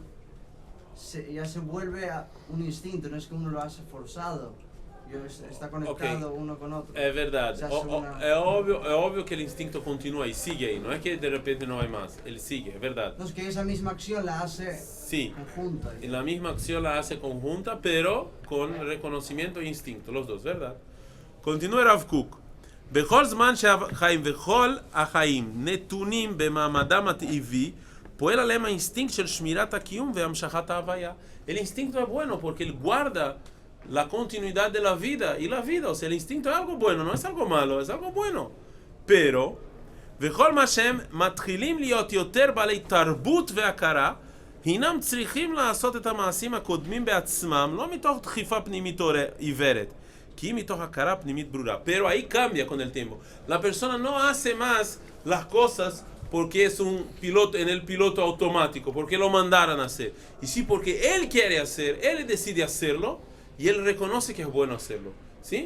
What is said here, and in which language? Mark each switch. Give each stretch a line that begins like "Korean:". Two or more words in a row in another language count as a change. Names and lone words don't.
Spanish: Ya se vuelve a un instinto, no es que uno lo hace forzado, está conectado uno con otro. Es verdad, Es obvio que el instinto continúa y sigue ahí, no es que de repente no hay más, él sigue, es verdad. No, es que esa misma acción la hace conjunta. La misma acción la hace conjunta, pero con reconocimiento e instinto, los dos, ¿verdad? Continúa Rav Kook.
Hebrew: בכל זמן שהחיים וכל החיים נתונים במעמדם הטבעי, פועל עליהם האינסטינקט של שמירת הקיום והמשכת ההוויה.
Spanish: El instinto es bueno porque él guarda la continuidad de la vida y la vida, o sea, el instinto es algo bueno, no es algo malo, es algo bueno. pero,
Hebrew: וכל מה שהם מתחילים להיות יותר בעלי תרבות והכרה, הינם צריכים לעשות את המעשים הקודמים בעצמם, לא מתוך דחיפה פנימית עיוורת.
Spanish: Pero ahí cambia con el tiempo. La persona no hace más las cosas porque es un piloto en el piloto automático, porque lo mandaron a hacer. Y sí, porque él quiere hacer, él decide hacerlo y él reconoce que es bueno hacerlo. ¿Sí?